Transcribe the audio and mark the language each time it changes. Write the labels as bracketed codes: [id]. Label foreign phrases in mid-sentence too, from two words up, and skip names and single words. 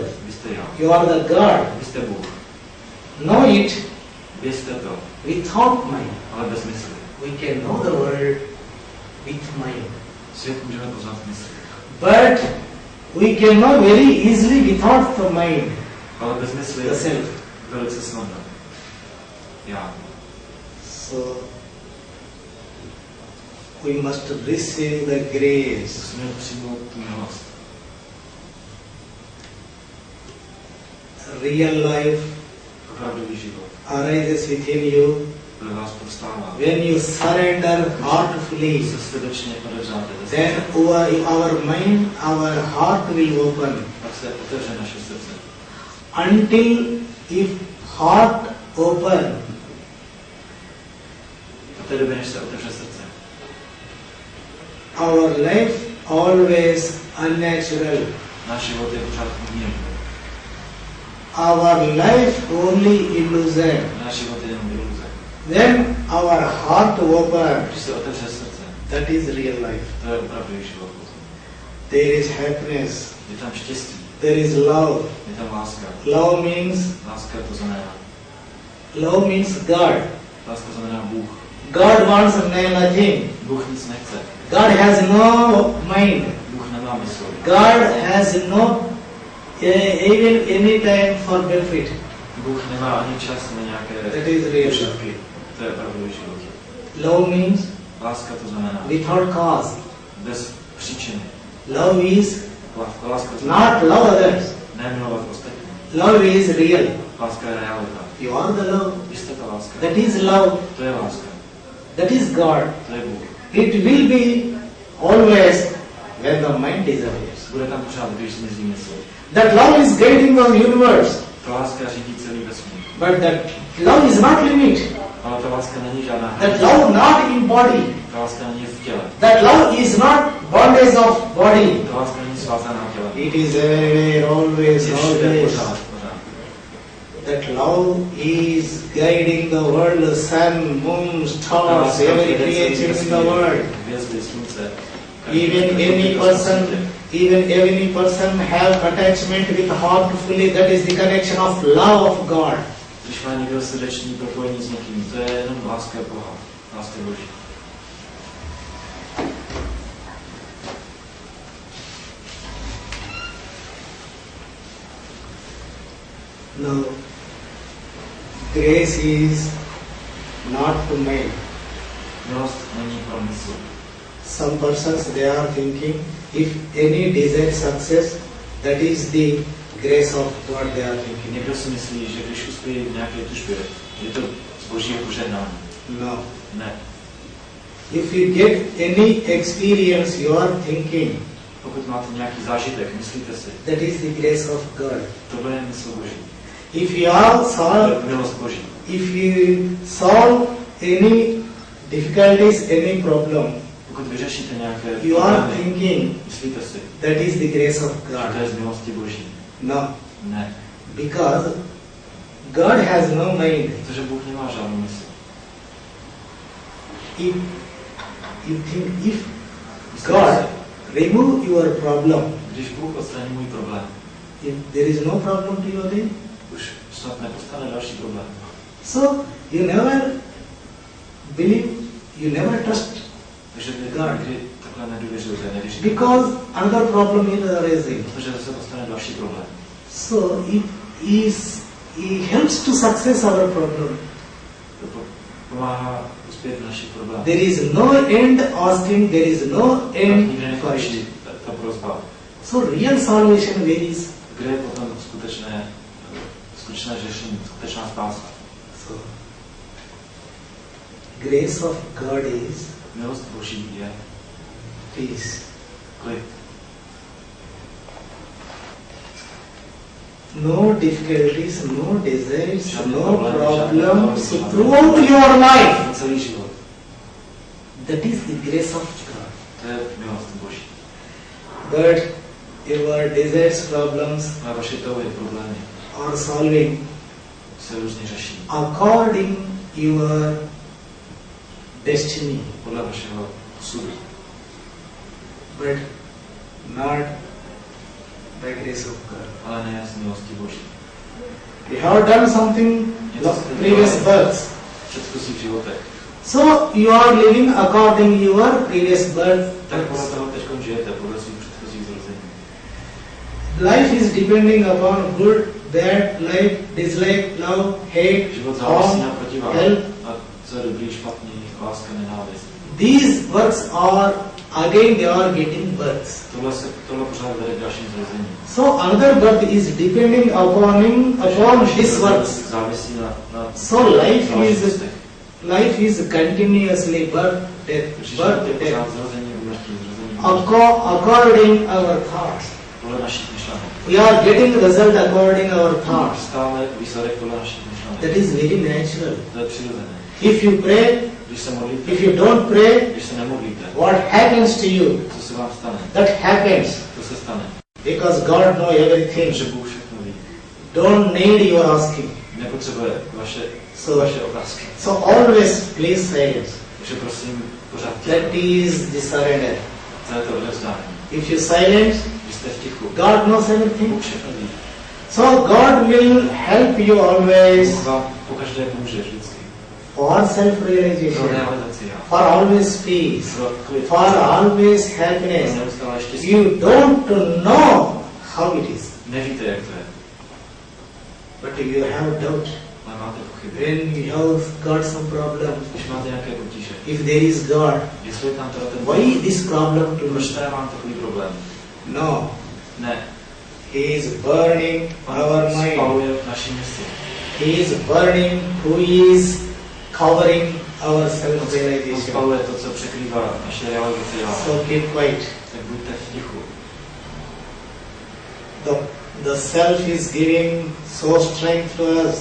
[cs] Vy jste já. [en] You are the God. [cs] Vy jste Bůh. [en] Know it [cs] Vy jste to, [en] without mind. [cs] ale bez mysli. [en] We can know the world with mind. [cs] Svět můžeme poznat mysli. [en] But we can know very easily without the mind. [cs] Ale bez mysli [en] The [cs] je [en] self. [cs] velice snadné. Já. [en] So we must receive the grace. [cs] Musíme přijmout tu milost. [en] Real life [cs] Opravdový život. [en] arises within you [cs] Pro vás prostává. [en] when you surrender heartfully. [cs] Se srdečně odevřáte. [en] Then our mind, our heart will open. [cs] Pak se otevře naše srdce. [en] Until if heart open, [cs] Do té doby, než se otevře srdce. [en] our life always unnatural. [cs] Náš život je pořád umělý. [en] Our life only illusion. [cs] Náš život je jenom iluze. [en] When our heart open, [cs] Když se otevře srdce, [en] that is real life. [cs] to je opravdový život. [en] There is happiness. [cs] Je tam štěstí, [en] There is love. [cs] je tam láska. [en] Love means [cs] Láska [en] means God. [cs] Láska znamená Bůh. [en] God wants nothing. [cs] Bůh nic nechce. [en] God has no mind. [cs] Bůh nemá mysl. [en] God has no even any time for benefit. [cs] Bůh nemá ani čas na nějaké [en] That is real. [cs] užitky. To je opravdový život. [en] Love means [cs] Láska to znamená [en] without cause. [cs] bez příčiny. [en] Love is [cs] Láska to znamená [en] not love others. [cs] nemilovat ostatní. [en] Love is real. [cs] Láska je realita. [en] You are the love. [cs] Vy jste ta láska. [en] That is love. [cs] To je láska. [en] That is God. [cs] To je Bůh. [en] It will be always when the mind disappears. [cs] Bude tam pořád, když zmizí mysl. [en] That love is guiding the universe. [cs] Ta láska řídí celý vesmír. [en] But that love is not limit. [cs] Ale ta láska není žádná [en] That [cs] hranice. [en] love not in body. [cs] Ta láska není v těle. [en] That love is not bondage of body. [cs] Ta láska není svázaná tělem. [en] It is everywhere, always, [cs] Je všude, [en] always. [cs] pořád. [en] That love is guiding the world, the sun, moon, stars, every creature in the world. [cs] Hvězdy, slunce. [en] Even any person have attachment with heartfully. That is the connection of love of God. [cs] Když má někdo srdeční propojení s někým, to je jenom láska Boha, láska Boží. [en] No, grace is not to make. [cs] Milost není pro mysl. [en] Some persons they are thinking if any desire success, that is the grace of God they are thinking. [cs] Někdo si myslí, že když uspějí v nějaké tužbě, je to z Božího požehnání. [en] No. [cs] Ne. [en] If you get any experience, you are thinking [cs] Pokud máte nějaký zážitek, myslíte si, [en] that is the grace of God. [cs] tohle je mysl Boží. [en] If you all [cs] To [en] solve, [cs] je milost Boží. [en] if you solve any difficulties, any problem, [cs] Pokud vyřešíte nějaké [en] you are [cs] problémy, [en] thinking [cs] myslíte si, [en] that is the grace of [cs] že to [en] God. [cs] je z milosti Boží. [en] No, [cs] Ne. [en] because God has no mind. [cs] Protože Bůh nemá žádnou mysl. [en] If you think if God remove your problem, [cs] Když Bůh odstraní můj problém, [en] if there is no problem to you then, [cs] už snad nepostane další problém. [en] so you never believe, you never trust [cs] Takže vy [en] God. [cs] nikdy takhle nedůvěřujete, nevěříte. [en] because another problem is arising. [cs] Protože zase postane další problém. [en] So he helps to success our problem. [cs] To pomáhá uspět v našich problémech. [en] There is no end asking, there is no end [cs] Nikdy [en] fight. [cs] nekončí ta prosba. [en] So real salvation varies. [cs] Kde je potom skutečné řešení, skutečná spása? [en] So grace of God is [cs] Milost Boží je [en] peace. [cs] klid. [en] No difficulties, no desires, [cs] Žádný [en] no [cs] problém, žádný [en] problems [cs] problém. [en] throughout your life. [cs] Na celý život. [en] That is the grace of God. [cs] To je milost Boží. [en] But your desires, problems [cs] A vaše touhy, problémy [en] are solving [cs] se různě řeší. [en] according your destiny, [cs] Podle vašeho osudu. [en] but not by grace of God. [cs] Ale ne z milosti Boží. [en] You have done something in the previous births. [cs] V předchozích životech. [en] So you are living according your previous birth. [cs] Tak podle toho teď žijete, podle svých předchozích zrození. [en] Life is depending upon good, bad, like, dislike, love, hate, [cs] Život závisí na [en] harm, [cs] protiváhu. [en] help. [cs] A co je dobrý, špatný, láska, nenávist. [en] These works are, again they are getting births. [cs] Tohle pořád vede k dalším zrozením. [en] So another birth is depending upon these works. [cs] Závisí na [en] So [cs] záležitostech. [en] life is continuously birth, death, [cs] Protože [en] birth, [cs] život je [en] death. [cs] pořád zrození, úmrtí, zrození. [en] According our thoughts. [cs] Podle našich myšlenek. [en] We are getting result according our thoughts. [cs] Stále výsledek podle našich myšlenek. [en] That is very natural. [cs] To je přirozené. [en] If you pray, [cs] Když se modlíte, [en] if you don't pray, [cs] když se nemodlíte, [en] what happens to you? [cs] co se vám stane? [en] That happens [cs] To se stane. [en] because God knows everything. [cs] Protože Bůh všechno ví. [en] Don't need your asking. [cs] Nepotřebuje vaše otázky. [en] So always please silence. [cs] Takže prosím, pořád [en] That is the surrender. [cs] to je to odevzdání. [en] If you silence, [cs] Když jste v tichu, [en] God knows everything. [cs] Bůh všechno ví. [en] So God will help you always [cs] Bůh vám pokaždé pomůže vždycky. [en] for [cs] Pro [en] self-realization, [cs] realizaci já. [en] for always peace, [cs] Pro klid. [en] for always [cs] Pro [en] happiness. [cs] neustále štěstí. [en] You don't know how it is, [cs] Nevíte, jak to je. [en] but you have doubt. [cs] Ale máte pochyby. [en] When you have got some problem, [cs] Když máte nějaké potíže, [en] if there is God, [cs] jestli je tam teda ten [en] why this problem to [cs] proč [en] me? [cs] teda mám takový problém? [en] No, [cs] Ne. [en] He is burning our [cs] On [en] mind. [cs] spaluje naši mysli. [en] He is burning who is covering our [cs] On [en] self-realization. [cs] spaluje to, co překrývá naše realizaci já. [en] So keep quiet. [cs] Tak buďte v tichu. [en] The self is giving so strength to us.